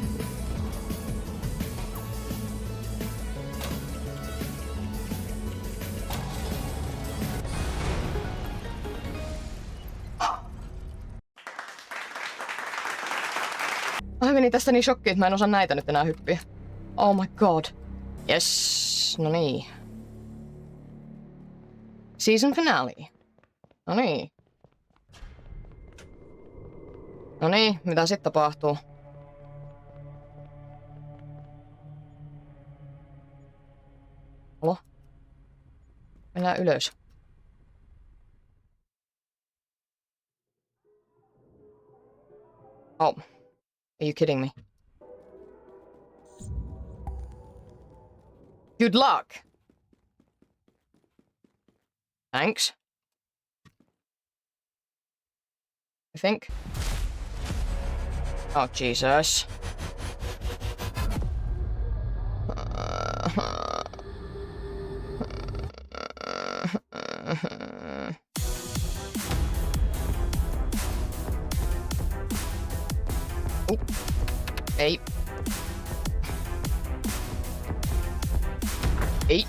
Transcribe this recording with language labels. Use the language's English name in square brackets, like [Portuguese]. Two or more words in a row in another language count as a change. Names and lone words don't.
[Finnish] Mä menin tästä niin shokkiin, että mä en osaa näitä nyt enää hyppiä. [English] Oh my god. Yes, [Finnish] no niin. [English] Season finale. [Finnish] No niin. No niin, mitä sitten tapahtuu? Halo? Mennään ylös. Oh. [English] Are you kidding me? Good luck. Thanks. I think. Oh, Jesus. Ooh. [Finnish] Ei. Ei.